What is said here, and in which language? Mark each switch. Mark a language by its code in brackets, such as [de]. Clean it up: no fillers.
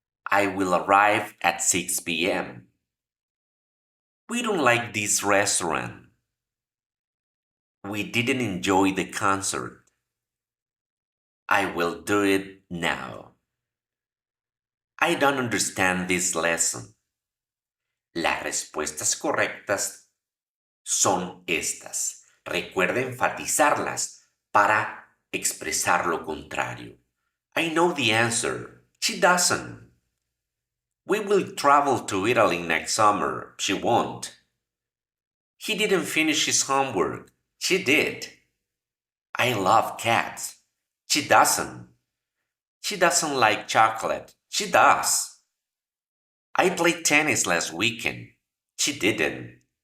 [en] I will arrive at 6 p.m. We don't like this restaurant. We didn't enjoy the concert. I will do it now. I don't understand this lesson. [es] Las respuestas correctas son estas. recuerda enfatizarlas para expresar lo contrario. [en] I know the answer. She doesn't. We will travel to Italy next summer. She won't. He didn't finish his homework. She did. I love cats. She doesn't. She doesn't like chocolate. She does. I played tennis last weekend. She didn't.